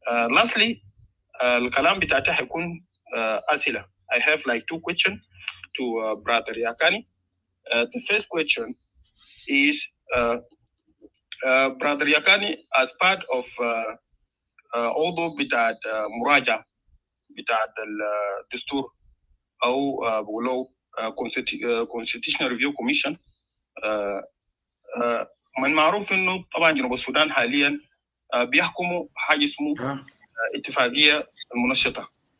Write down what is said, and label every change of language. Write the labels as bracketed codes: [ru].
[en] lastly [ar] الكلام بتاعتي حيكون أسئلة. [en] I have like 2 questions to brother Yakani. The first question is brother Yakani, as part of [ar] عضو بتاعت مراجعة بتاعت الدستور أو بقولوا [en] Constitutional Review Commission، [ar] من معروف إنه طبعا جنوب السودان حاليا بيحكموا حاجة اسمه اتفاقية المنشطة.